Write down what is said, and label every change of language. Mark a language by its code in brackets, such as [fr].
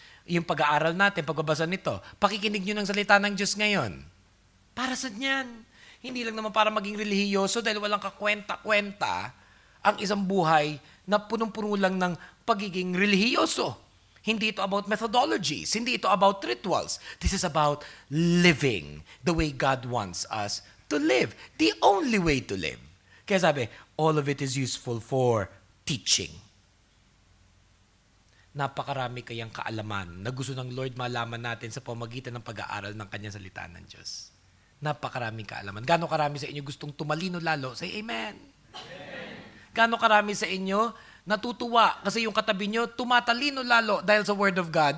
[tl] Yung pag-aaral natin, pagbabasa nito, pakikinig nyo ng salita ng Diyos ngayon. Para sa niyan. Hindi lang naman para maging relihiyoso dahil walang kakwenta-kwenta ang isang buhay na punong-puno lang ng pagiging relihiyoso. Hindi ito about methodologies. Hindi ito about rituals. [en] This is about living the way God wants us to live. The only way to live. [tl] Kaya sabi, [en] all of it is useful for teaching. [tl] Napakarami kayang kaalaman na gusto ng Lord malaman natin sa pamagitan ng pag-aaral ng Kanyang salita ng Diyos. Napakaraming kaalaman. Gaano karami sa inyo gustong tumalino lalo? Say amen. Amen. Gaano karami sa inyo natutuwa kasi yung katabi nyo tumatalino lalo dahil sa Word of God?